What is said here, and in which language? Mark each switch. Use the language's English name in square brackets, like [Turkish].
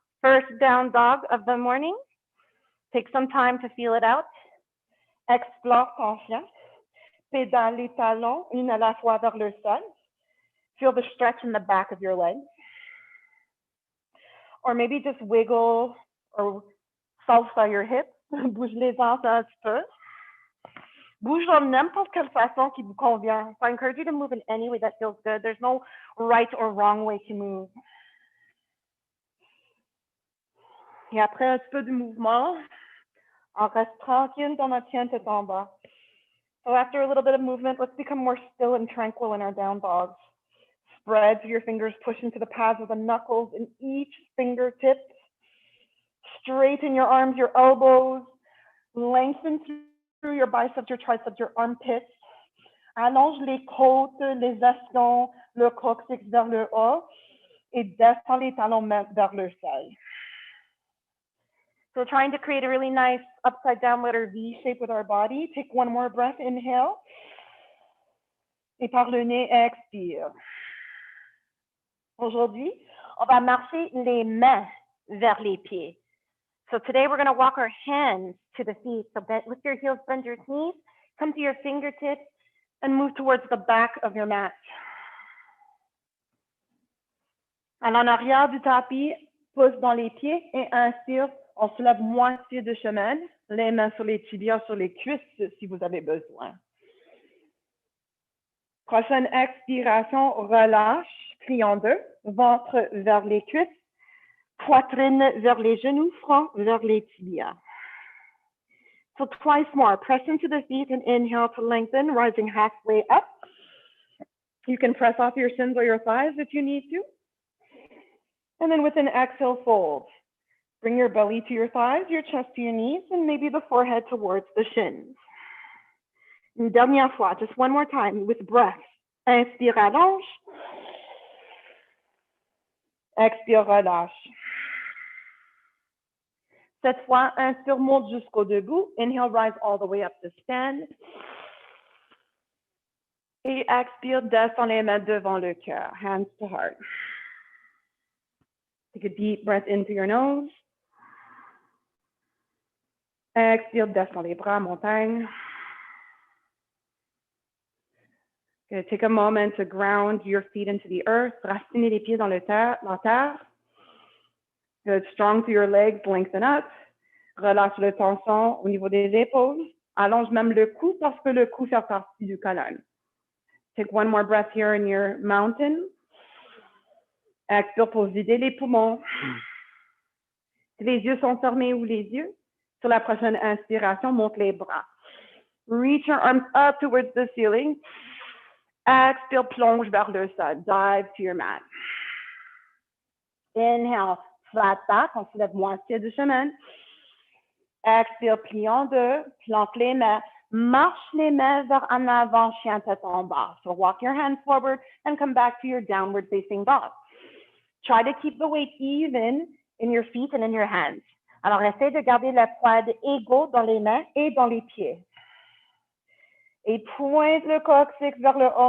[English] First down dog of the morning. Take some time to feel it out. [French] Explore ton chien. Pédale les talons, une à la fois vers le sol. [English] Feel the stretch in the back of your legs. Or maybe just wiggle or salsa your hips. [French] Bouge les hanches un petit peu. Bouge de n'importe quelle façon qui vous convient. [English] So I encourage you to move in any way that feels good. There's no right or wrong way to move. [French] Et après un petit peu de mouvement, on reste tranquille dans notre chien tête en bas. [English] So after a little bit of movement, let's become more still and tranquil in our down dogs. Spread your fingers, push into the pads of the knuckles in each fingertip. Straighten your arms, your elbows. Lengthen through your biceps, your triceps, your armpits. [French] Allonge les côtes, les ischions, le coccyx vers le haut. Et descends les talons vers le sol. [English] So we're trying to create a really nice upside down letter V shape with our body. Take one more breath, inhale. [French] Et par le nez, expire. Aujourd'hui, on va marcher les mains vers les pieds. [English] So today we're going to walk our hands to the feet. So lift your heels, bend your knees, come to your fingertips, and move towards the back of your mat. [French] En arrière du tapis, pousse dans les pieds et inspire. On se lève moitié de chemin, les mains sur les tibias, sur les cuisses si vous avez besoin. Prochaine expiration, relâche, plie en deux, ventre vers les cuisses, poitrine vers les genoux, front vers les tibias. [English] So twice more, press into the feet and inhale to lengthen, rising halfway up. You can press off your shins or your thighs if you need to. And then with an exhale, fold. Bring your belly to your thighs, your chest to your knees, and maybe the forehead towards the shins. [French] Une dernière fois, [English] just one more time with breath. [French] Inspire, allonge. Expire, relâche. Cette fois, inspire, monte jusqu'au debout. [English] Inhale, rise all the way up to stand. [French] Et expire, descend les mains devant le cœur, [English] hands to heart. Take a deep breath into your nose. [French] Expire, descend les bras, montagne. [English] Okay, take a moment to ground your feet into the earth. [French] Raciner les pieds dans la terre. [English] Good, strong through your legs, lengthen up. [French] Relâche le tension au niveau des épaules. Allonge même le cou parce que le cou fait partie du colonne. [English] Take one more breath here in your mountain. [French] Expire pour vider les poumons. Si les yeux sont fermés ou les yeux, sur la prochaine inspiration, monte les bras. [English] Reach your arms up towards the ceiling. [French] Expire, plonge vers le sol. [English] Dive to your mat. Inhale, flat back, [French] on soulève moitié du chemin. Expire, plie en deux, planque les mains. Marche les mains vers en avant, chien tête en bas. [English] So walk your hands forward and come back to your downward facing dog. Try to keep the weight even in your feet and in your hands. [French] Alors, essaye de garder le poids égaux dans les mains et dans les pieds. Et pointe le coccyx vers le haut.